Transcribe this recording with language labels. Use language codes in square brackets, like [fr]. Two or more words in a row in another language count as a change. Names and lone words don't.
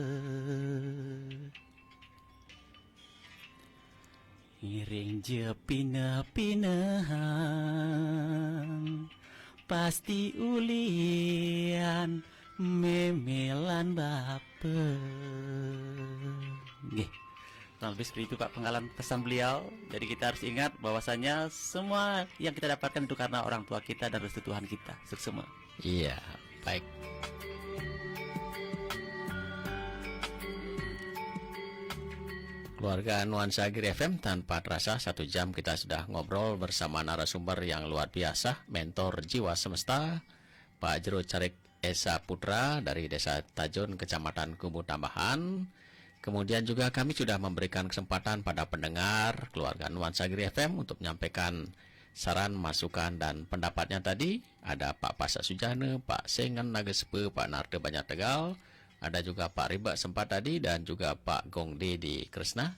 [ban] Ngiring je pina-pinahan, pasti ulian memelan bape. [id] Nggih. Lebih seperti itu Pak pengalaman pesan beliau. Jadi kita harus ingat bahwasanya semua yang kita dapatkan itu karena orang tua kita dan restu Tuhan kita. Semua. Iya, baik. Keluarga Nuansa Giri FM, tanpa terasa 1 jam kita sudah ngobrol bersama narasumber yang luar biasa, mentor jiwa semesta, Pak Jero Carik Esa Putra dari Desa Tajun, Kecamatan Kubu Tambahan. Kemudian juga kami sudah memberikan kesempatan pada pendengar keluarga Nuansa Giri FM untuk menyampaikan saran, masukan, dan pendapatnya tadi. Ada Pak Pasak Sujana, Pak Sengan Nagesepe, Pak Narda Banyak Tegal, ada juga Pak Riba Sempat tadi, dan juga Pak Gongde di Kresna.